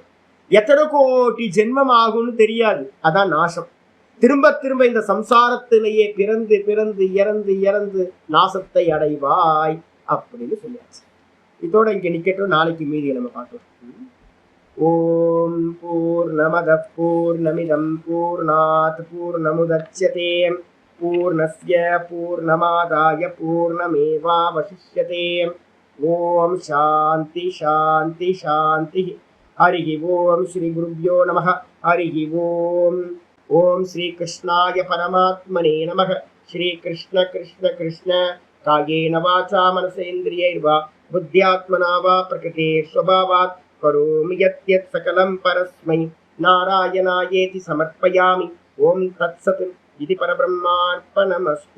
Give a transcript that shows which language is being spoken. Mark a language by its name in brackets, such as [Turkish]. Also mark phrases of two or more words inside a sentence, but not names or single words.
[Tamil] எத்தனை கோடி ஜென்மம் ஆகும்னு தெரியாது, அதான் நாசம். திரும்ப திரும்ப இந்த சம்சாரத்திலேயே பிறந்து பிறந்து இறந்து இறந்து நாசத்தை அடைவாய் அப்படின்னு சொல்லியாச்சு. இதோட இங்க நிக்கட்டும், நாளைக்கு மீதியை நம்ம பார்க்கலாம். [Sanskrit] ॐ पूर्णमद पूर्णमिदम् पूर्णात् पूर्णमुदच्यते पूर्णस्य पूर्णमादाय पूर्णमेवावशिष्यते. ॐ शान्ति शान्ति शान्ति. हरि ॐ श्री गुरुभ्यो नमः। हरि ॐ. ॐ श्री कृष्णाय परमात्मने नमः. श्री कृष्ण कृष्ण कृष्ण कायेन वाचा मनसेन्द्रियैर्वा बुद्ध्यात्मना वा प्रकृते स्वभावात् करोमि यद्यत् सकलं परस्मै नारायणायेति समर्पयामि. ॐ तत्सत् इति परब्रह्मार्पणमस्तु.